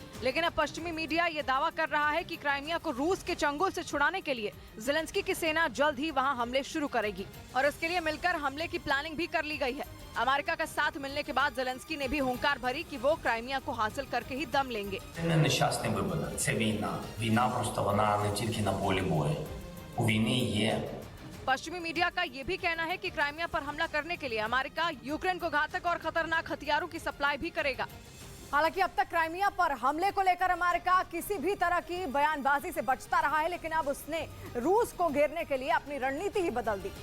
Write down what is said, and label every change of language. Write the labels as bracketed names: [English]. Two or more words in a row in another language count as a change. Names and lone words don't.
[Hindi] लेकिन अब पश्चिमी मीडिया ये दावा कर रहा है कि क्राइमिया को रूस के चंगुल से छुड़ाने के लिए ज़ेलेंस्की की सेना जल्द ही वहां हमले शुरू करेगी और इसके लिए मिलकर हमले की प्लानिंग भी कर ली गई है। अमेरिका का साथ मिलने के बाद ज़ेलेंस्की ने भी हुंकार भरी कि वो क्राइमिया को हासिल करके ही दम लेंगे। [Ukrainian] Нещасний випадок. Це війна. Війна просто вона не тільки на полі бою. У війни є. [Hindi] पश्चिमी मीडिया का ये भी कहना है कि क्राइमिया पर हमला करने के लिए अमेरिका यूक्रेन को घातक और खतरनाक हथियारों की सप्लाई भी करेगा। हालांकि अब तक क्राइमिया पर हमले को लेकर अमेरिका किसी भी तरह की बयानबाजी से बचता रहा है, लेकिन अब उसने रूस को घेरने के लिए अपनी रणनीति ही बदल दी।